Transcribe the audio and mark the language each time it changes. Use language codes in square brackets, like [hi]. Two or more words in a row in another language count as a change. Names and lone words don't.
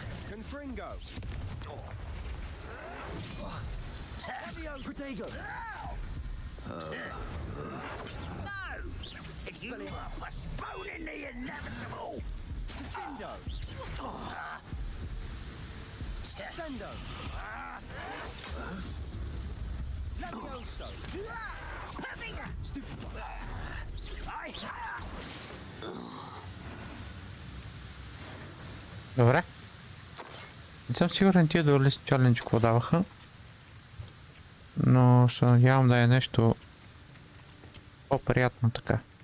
[en] Confringo! Protego! No! You are postponing the inevitable! Findo! Fendo! Levioso! Stupefy! [bg] Добре. Не съм сигурен тия [en] duelist challenge [bg] какво даваха. Но се надявам да е нещо по-приятно така.